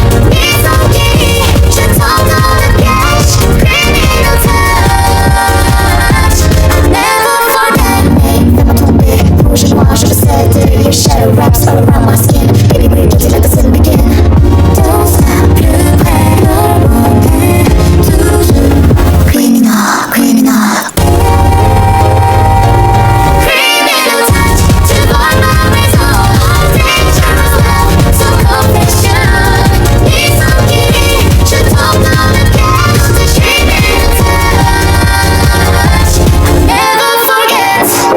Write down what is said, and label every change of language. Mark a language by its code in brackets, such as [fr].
[fr] Ni sans guérir, je tombe dans le piège. [en] Criminal touch, I'll never forget. [fr] Fais-moi tomber, bouge-moi, je le sais. [en] Your shadow wraps all around my skin. Baby, we're guilty, let the sin begin. Don't stop, [fr] plus près, le monde, toujours. [en] Criminal, criminal. Criminal touch, [fr] tu voles ma raison. [en] Dangerous love, [fr] sans confession. Ni sans guérir, je tombe dans le piège. [en] Criminal touch, I'll never forget.